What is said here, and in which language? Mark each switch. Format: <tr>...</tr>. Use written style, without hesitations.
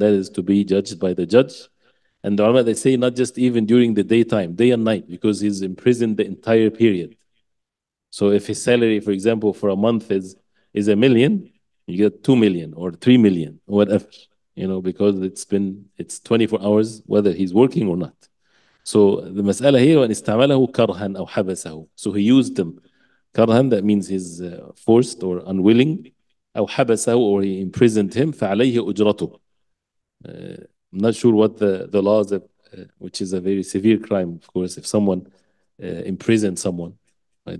<en>That is to be judged by the judge. And the ulama, they say not just even during the daytime, day and night, because he's imprisoned the entire period. So if his salary, for example, for a month is $1 million, you get 2 million or 3 million or whatever, because it's 24 hours whether he's working or not. So the mas'ala here,</en> <ar>وَإِنْ اسْتَعْمَلَهُ كَرْهًا أَوْ حَبَسَهُ.</ar> <en>So he used them. Karhan, that means he's forced or unwilling.</en> <ar>أو حبسه,</ar> <en>or he imprisoned him.</en> <ar>فعليه أجرته.</ar> <en>I'm not sure what the laws, which is a very severe crime, of course, if someone imprisons someone, right?</en>